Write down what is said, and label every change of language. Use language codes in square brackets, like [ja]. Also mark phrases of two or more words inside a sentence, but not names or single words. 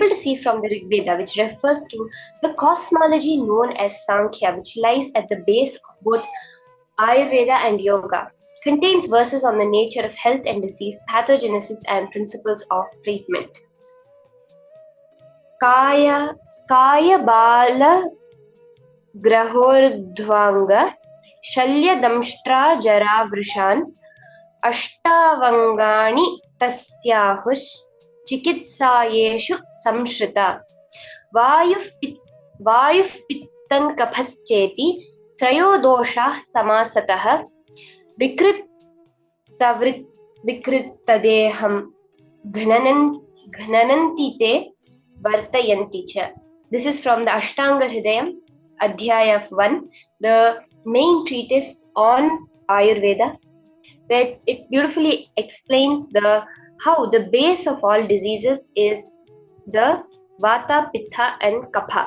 [en] to see from the Rigveda, which refers to the cosmology known as Sankhya, which lies at the base of both Ayurveda and Yoga, contains verses on the nature of health and disease, pathogenesis, and principles of treatment. [sa] काय बाल ग्रहोर्ध्वाङ्ग शल्य दंष्ट्रा जरा वृषान् अष्टावङ्गानि तस्याहुश् चिकित्सायेषु संश्रिता वायुः पित्तं कफश्चेति त्रयोदोषाः समासतः विकृतदेहं घ्नन्ति ते वर्तयन्ति च. [en] This is from the Ashtanga Hridayam, Adhyaya 1, the main treatise on Ayurveda, where it beautifully explains how the base of all diseases is the Vata, Pitta and Kapha.